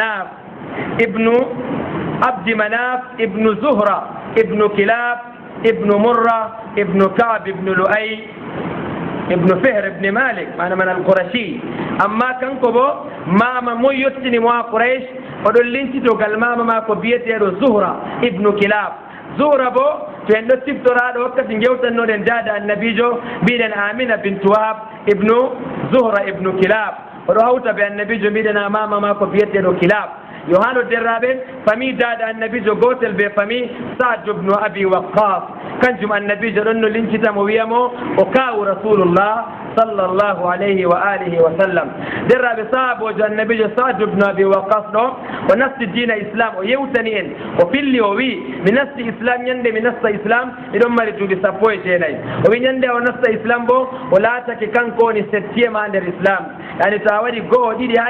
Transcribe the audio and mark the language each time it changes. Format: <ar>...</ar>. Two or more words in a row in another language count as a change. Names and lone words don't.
<ff>مناف ابن زهرة ابن كلاب ابن مرة ابن كعب ابن لؤي ibnu Fihr ibn Malik mana man al-Qurashi amma kanko bo mama mo yottini mo Quraysh oɗon lincitogal mama ma ko biyeteɗo Zuhra ibnu Kilab. Zuhra bo to en ɗo siftoraɗo wakkati gewtannoɗen dada annabijo mbiɗen Amina bintu Wahab ibnu Zuhra ibnu Kilab oɗo hawta be annabijo mbiɗen a mama ma ko biyeteɗo Kilab. yo haano derraɓe famille dada annabijo gotel be famille Sa'd ibn Abi Waqqas kanjum annabijo ɗon no lincitamo wiyamo o kawu</ff> <ar>رسول الله صلى الله عليه وعلى آله وسلم.</ar> <ff>derraɓe sahabojo annabijo Sa'd ibn Abi Waqqas ɗo o nasti dina islam o yewtani en o filli o wi mi nasti islam ñande mi nasta islam miɗon mari duuɓi 19 o wi ñande o nasta islam bo o laatake kanko woni 7e nder islam yani to a waɗi go'o ɗiɗi ha</ff>